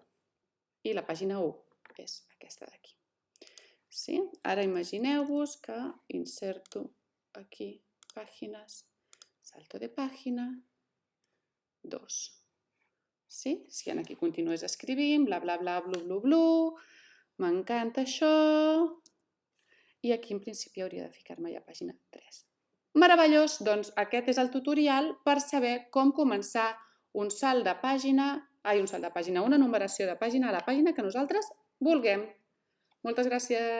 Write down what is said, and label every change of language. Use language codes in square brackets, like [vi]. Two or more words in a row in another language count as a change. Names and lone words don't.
[ca] I la pàgina 1 és aquesta d'aquí. Sí? Ara imagineu-vos que inserto aquí pàgines, salto de pàgina, 2. Sí? Si aquí continues escrivint, bla, bla, bla, blu, blu, blu, m'encanta això, i aquí en principi hauria de ficar-me ja a pàgina 3. Meravellós! Doncs aquest és el tutorial per saber com començar un salt de pàgina, una numeració de pàgina a la pàgina que nosaltres vulguem.